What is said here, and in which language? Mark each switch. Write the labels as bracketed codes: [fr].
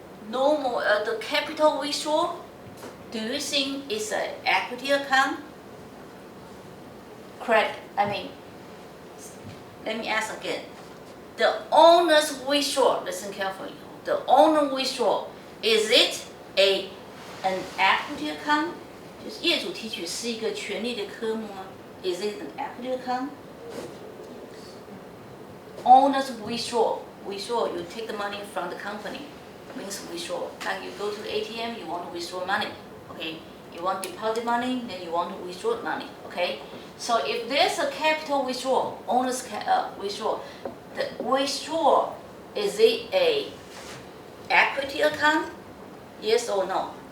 [en] Normal, the capital withdrawal, do you think it's an equity account? Credit, let me ask again. The owner's withdrawal, listen carefully. The owner withdrawal, is it an equity account? [zh] 就是业主提取是一个权利的科目吗 ？ [en] Is it an equity account? Owner's withdrawal, you take the money from the company, means withdrawal. Like you go to the ATM, you want to withdraw money, okay? You want to deposit money, then you want to withdraw money, okay? So if there's a capital withdrawal, owner's withdrawal, the withdrawal, is it a equity account? Yes or no?